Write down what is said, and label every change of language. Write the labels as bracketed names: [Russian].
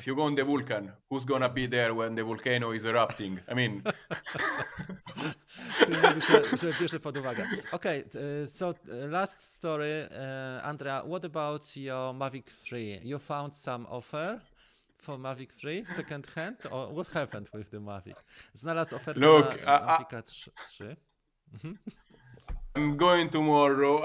[English] if you go on the vulcan, who's gonna be there when the volcano is erupting? I mean, [Polish] Czyli mówi się, że bierze pod uwagę. [English] Okay, so last story, Andrea, what about your Mavic 3? You found some offer for Mavic 3 second hand, or what happened with the Mavic? [Polish] Znalazł ofertę [English] Look, [Polish] na Mavica 3. [English] I'm going tomorrow.